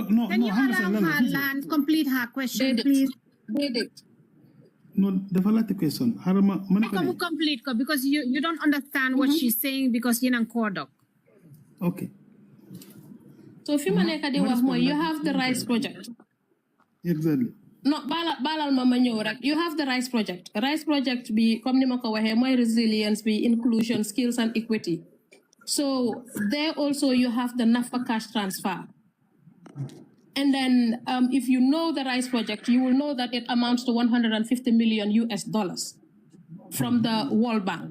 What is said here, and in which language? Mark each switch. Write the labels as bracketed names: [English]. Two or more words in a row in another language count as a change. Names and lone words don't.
[English] Can you allow her land complete her question, please? No, the follow the question. Complete because you don't understand what she's saying because you're not caught up. Okay. So if you have the RISE project. Exactly. No, [Wolof] balal mama ñew rek. [English] You have the RISE project. [Wolof] RISE project be comme ni mako waxe moy resilience be [English] inclusion, skills and equity. So there also you have the NAFA cash transfer. And then if you know the RISE project, you will know that it amounts to $150 million from the World Bank.